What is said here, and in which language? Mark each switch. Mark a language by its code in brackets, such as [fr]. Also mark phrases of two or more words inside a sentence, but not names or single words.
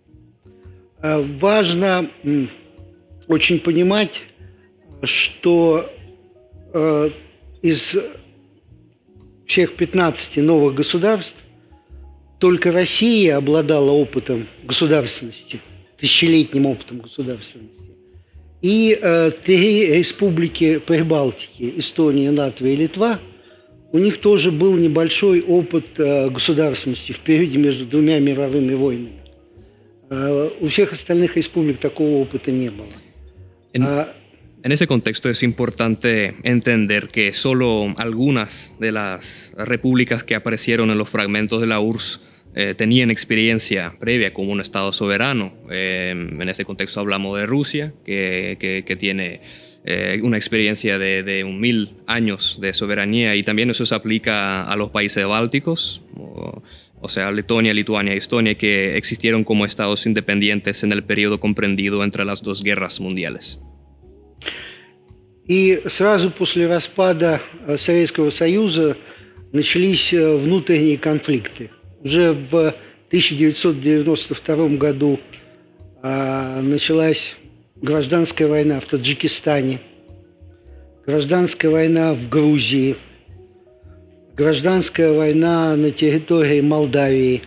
[ru] Важно очень понимать, что из всех 15 новых государств только Россия обладала опытом государственности, тысячелетним опытом государственности. И 3 республики Прибалтики, Эстония, Латвия и Литва, у них тоже был небольшой опыт государственности в периоде между двумя мировыми войнами. У всех остальных республик такого опыта не было. [es] En ese contexto es importante entender que solo algunas de las repúblicas que aparecieron en los fragmentos de la URSS tenían experiencia previa como un Estado soberano. En este contexto hablamos de Rusia, que tiene una experiencia de 1000 años de soberanía, y también eso se aplica a los países bálticos, o sea, Letonia, Lituania y Estonia, que existieron como estados independientes en el periodo comprendido entre las dos guerras mundiales. [ru] И сразу после распада Советского Союза начались внутренние конфликты. Уже в 1992 году началась гражданская война в Таджикистане, гражданская война в Грузии, гражданская война на территории Молдавии.